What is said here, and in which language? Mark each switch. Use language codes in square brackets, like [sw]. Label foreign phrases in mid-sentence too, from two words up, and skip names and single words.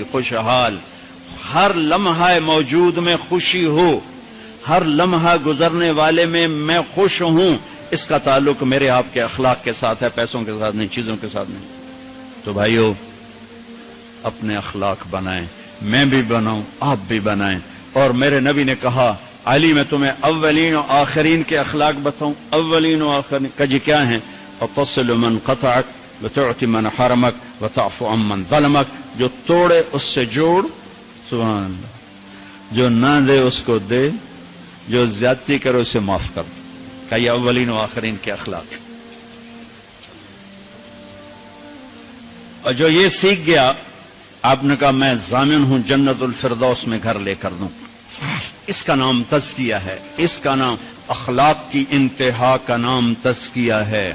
[ur] خوشحال ہر لمحہ موجود میں خوشی ہو، ہر لمحہ گزرنے والے میں خوش ہوں. اس کا تعلق میرے آپ کے اخلاق کے ساتھ ہے، پیسوں کے ساتھ نہیں، چیزوں کے ساتھ نہیں. تو بھائیو اپنے اخلاق بنائیں، میں بھی بناؤں، آپ بھی بنائیں. اور میرے نبی نے کہا علی میں تمہیں اولین و آخرین کے اخلاق بتاؤں. اولین و آخرین کا جی کیا ہیں؟ [ar] وتصل من قطعک وتعطی من حرمک وتعفو عن من ظلمک. [ur] جو توڑے اس سے جوڑ، سبحان اللہ. جو نہ دے اس کو دے، جو زیادتی کرے اسے معاف کر دے. کہ یہ اولین و آخرین کے اخلاق. اور جو یہ سیکھ گیا، آپ نے کہا میں ضامن ہوں جنت الفردوس میں گھر لے کر دوں. اس کا نام تزکیہ ہے. اس کا نام اخلاق کی انتہا کا نام تزکیہ ہے.